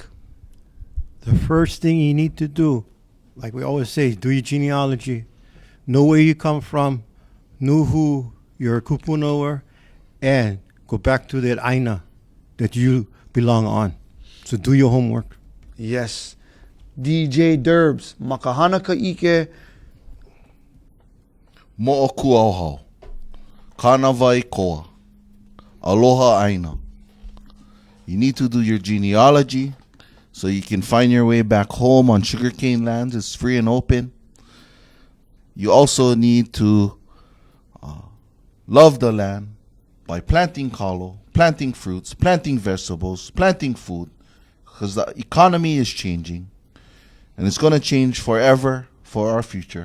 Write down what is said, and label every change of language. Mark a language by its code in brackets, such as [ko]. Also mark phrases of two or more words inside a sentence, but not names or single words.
[en] The first thing you need to do, like we always say, do your genealogy. Know where you come from, know who your kupuna were, and go back to that aina that you belong on. So do your homework. Yes. DJ Derbs, Makahana Ka'ike. [haw] Mo'oku auhau. Kanawai koa. Aloha aina. [en] You need to do your genealogy so you can find your way back home on sugarcane lands. It's free and open. You also need to love the land by planting kalo, planting fruits, planting vegetables, planting food, because the economy is changing, and it's going to change forever for our future.